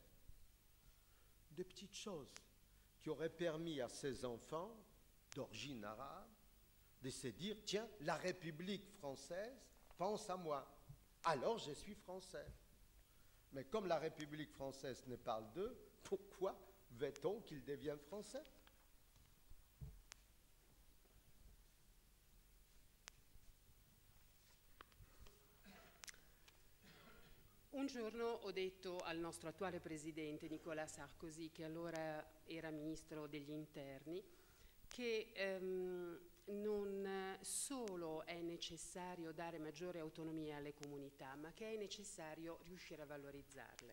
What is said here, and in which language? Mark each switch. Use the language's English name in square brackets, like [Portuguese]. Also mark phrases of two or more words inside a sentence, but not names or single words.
[French] De petites choses qui auraient permis à ces enfants d'origine arabe de se dire, tiens, la République française pense à moi, alors je suis français. Mais comme la République française ne parle d'eux, pourquoi veut-on qu'ils deviennent français? [Italian] Un giorno ho detto al nostro attuale presidente Nicolas Sarkozy, che allora era ministro degli interni, che non solo è necessario dare maggiore autonomia alle comunità, ma che è necessario riuscire a valorizzarle.